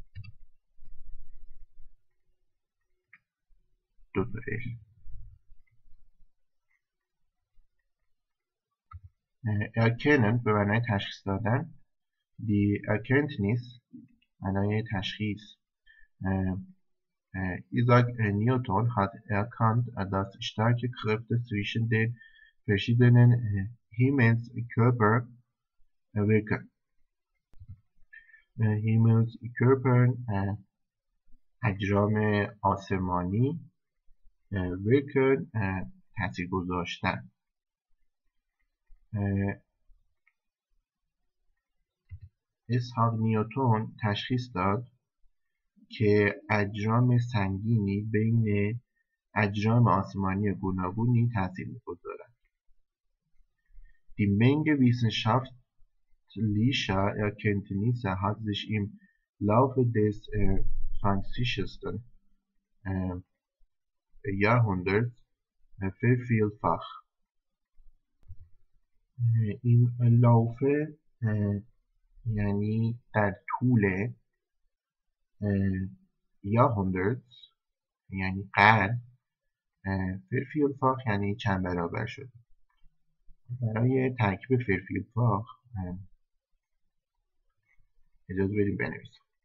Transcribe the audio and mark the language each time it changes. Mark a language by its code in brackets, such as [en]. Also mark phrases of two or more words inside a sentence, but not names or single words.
[fa] دو تا erkennen به معنای تشخیص دادن. [de] die Erkenntnis [fa] معنای تشخیص. [de] Isaac Newton hat erkannt, dass starke Kräfte zwischen den verschiedenen Himmelskörpern wirken. [fa] Himmelskörpern اجرام آسمانی wirken تاثیر گذاشتن. اسحاق نیوتن تشخیص داد که اجرام سنگینی بین اجرام آسمانی گوناگونی تاثیر می‌گذارند. [de] Die Menge wissenschaftlicher Erkenntnisse hat sich im Laufe des 20. Jahrhunderts vervielfacht. Im Laufe [fa] یعنی در طول Jahrhundert یعنی قرن vervielfacht یعنی چند برابر شد. برای ترکیب vervielfacht اجازه بدیم بنویسم.